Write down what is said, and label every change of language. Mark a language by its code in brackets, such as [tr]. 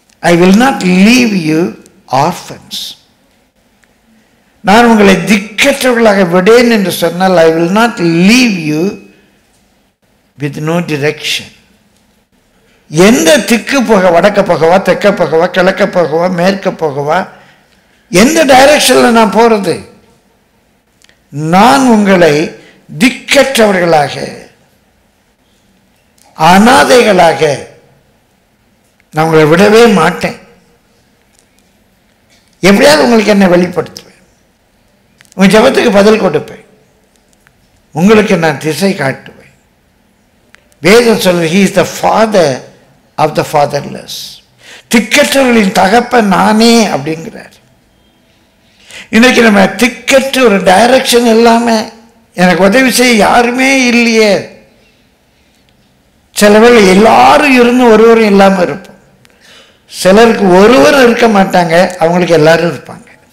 [en] I will not leave you orphans. [ta] நான் உங்களை திக்கற்றவர்களாக விடேன் என்று சொன்னால் [en] I will not leave you with no direction. [ta] எந்த திக்கு போக, வடக்க போகவா, தெற்க போகவா, கிழக்க போகவா, மேற்க போகவா, எந்த டைரக்ஷன்ல நான் போறது? நான் உங்களை திக்கற்றவர்களாக, அனாதைகளாக நான் உங்களை விடவே மாட்டேன். எப்படியாவது உங்களுக்கு என்ன வெளிப்படுத்துவேன், உங்க ஜெபத்துக்கு பதில் கொடுப்பேன், உங்களுக்கு நான் திசை காட்டுவேன். வேதம் சொல்றது, [en] he is the father of the fatherless. [ta] திக்கற்றவர்களின் தகப்பன் நானே அப்படிங்கிறார். இன்னைக்கு நம்ம திக்கற்ற ஒரு டைரக்ஷன் இல்லாம எனக்கு உதவி செய்ய யாருமே இல்லையே. சிலவர் எல்லாரும் இருந்து ஒருவரும் இல்லாம இருப்போம். சிலருக்கு ஒருவரும் இருக்க மாட்டாங்க, அவங்களுக்கு எல்லாரும் இருப்பாங்க.